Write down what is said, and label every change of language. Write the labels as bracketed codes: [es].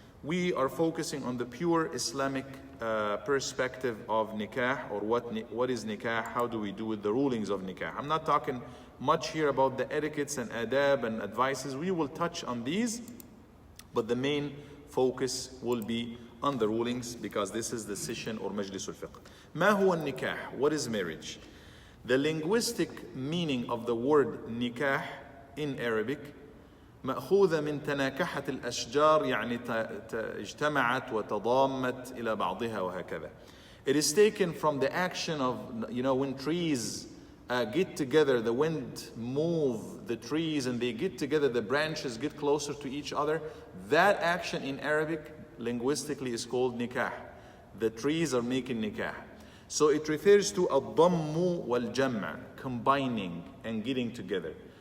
[en] We are focusing on the pure Islamic perspective of nikah, or what is nikah, how do we do with the rulings of nikah. I'm not talking much here about the etiquettes and adab and advices. We will touch on these, but the main focus will be on the rulings, because this is the session or majlisul fiqh. [ar] Ma huwa nikah? [en] What is marriage? The linguistic meaning of the word nikah in Arabic, [ar] مأخوذة من تناكحة الأشجار، يعني اجتمعت وتضامت إلى بعضها وهكذا. [en] It is taken from the action of, when trees get together, the wind move the trees and they get together, the branches get closer to each other. That action in Arabic linguistically is called nikah. The trees are making nikah. So it refers to [ar] ad-dammu wal-jam'a, [en] combining and getting together.